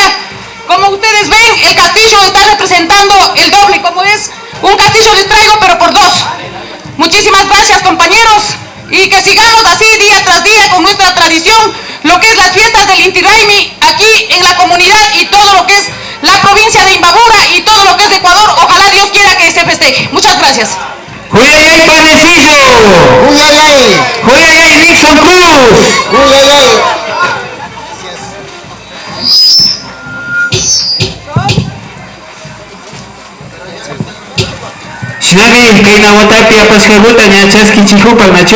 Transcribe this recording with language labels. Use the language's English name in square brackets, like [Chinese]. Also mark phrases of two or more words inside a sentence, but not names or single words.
[Spanish] Como ustedes ven, el castillo está representando el doble, como es un castillo les traigo, pero por 2. Muchísimas gracias, compañeros, y que sigamos así día tras día con nuestra tradición, lo que es las fiestas del Inti Raymi aquí en la comunidad y todo lo que es la provincia de Imbabura y todo lo que es Ecuador. Ojalá Dios quiera que se festeje. Muchas gracias. ¡Huyayay, Panecillo! ¡Huyayay! ¡Huyayay, Nixon Cruz! ¡Huyayay! [Quechua] Shinagi, kaina watapi apascaguta ñachaski chihupa nachu.